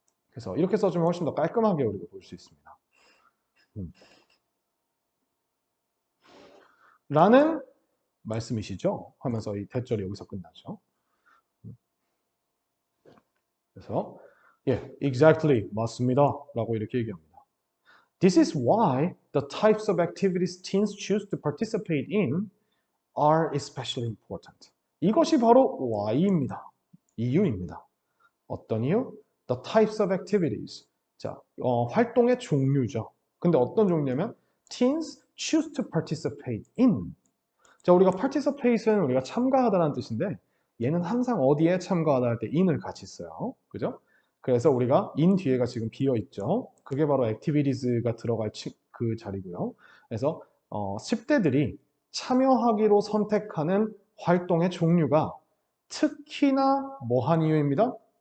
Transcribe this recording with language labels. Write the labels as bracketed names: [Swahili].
[Korean] 그래서 이렇게 써주면 훨씬 더 깔끔하게 우리가 볼 수 있습니다. 라는 말씀이시죠? 하면서 이 대절이 여기서 끝나죠. 그래서 exactly 맞습니다 라고 이렇게 얘기합니다. [English] This is why the types of activities teens choose to participate in are especially important. [Korean] 이것이 바로 why입니다. 이유입니다. 어떤 이유? [English] The types of activities. [Korean] 자, 활동의 종류죠. 근데 어떤 종류냐면 [English] teens choose to participate in. [Korean] 자, 우리가 participate는 우리가 참가하다라는 뜻인데 얘는 항상 어디에 참가하다 할 때 in을 같이 써요. 그죠? 그래서 우리가 in 뒤에가 지금 비어 있죠. 그게 바로 activities가 들어갈 그 자리고요. 그래서 10대들이 참여하기로 선택하는 활동의 종류가 특히나 뭐한 이유입니다?